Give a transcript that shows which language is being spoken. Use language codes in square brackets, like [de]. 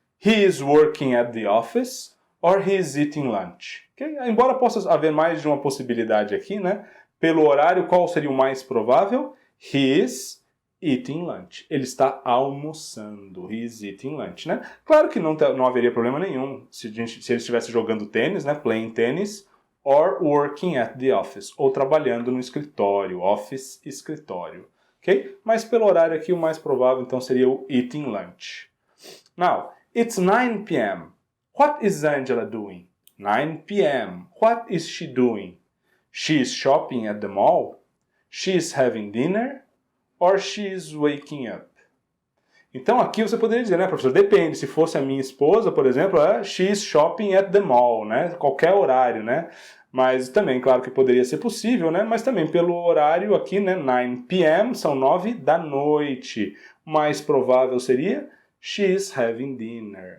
[en] He is working at the office. Or he is eating lunch. Okay? [pt] Embora possa haver mais de uma possibilidade aqui, né? Pelo horário, qual seria o mais provável? [en] He is eating lunch. [pt] Ele está almoçando. [en] He is eating lunch, [pt] né? Claro que não haveria problema nenhum se ele estivesse jogando tênis, né? [en] Playing tennis. Or working at the office. [pt] Ou trabalhando no escritório. Office, escritório. Ok? Mas pelo horário aqui, o mais provável, então, seria o [en] eating lunch. Now, it's 9 p.m. What is Angela doing? 9 p.m. What is she doing? She is shopping at the mall? She is having dinner? Or she is waking up? [pt] Então aqui você poderia dizer, né, professor? Depende. Se fosse a minha esposa, por exemplo, [en] she is shopping at the mall, [pt] né? Qualquer horário, né? Mas também, claro que poderia ser possível, né? Mas também pelo horário aqui, né? 9 p.m. são 9 da noite. O mais provável seria [en] she is having dinner.